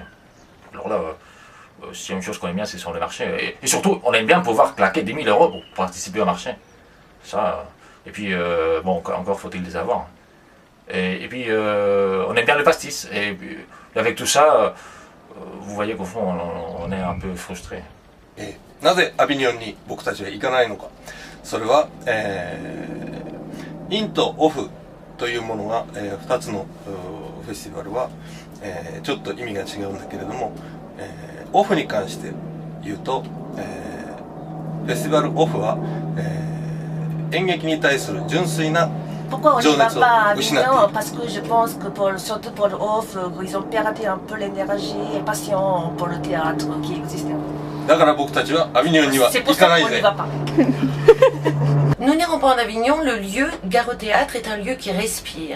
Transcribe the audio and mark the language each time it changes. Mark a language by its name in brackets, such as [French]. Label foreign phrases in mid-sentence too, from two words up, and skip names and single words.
[French] Alors là, s'il y a une chose qu'on aime bien, c'est sur les marchés. Et surtout, on aime bien pouvoir claquer 10 000 € pour participer au marché. Ça, et puis, bon, encore faut-il les avoir. Et puis, on aime bien le pastis. Et puis, avec tout ça, vous voyez qu'au fond, on est un peu frustré. [Japanese] なぜアビニョンに僕たちは行かないのか。それは、インとオフというものが、2つのフェスティバルは、ちょっと意味が違うんだけれども、オフに関して言うと、フェスティバルオフは、演劇に対する純粋な [French] Pourquoi on n'y va pas à Avignon? Parce que je pense que surtout pour le off, ils ont perdu un peu l'énergie et passion pour le théâtre qui existait. C'est pour ça qu'on n'y va pas. Nous n'irons pas en Avignon, le lieu Gare au Théâtre est un lieu qui respire.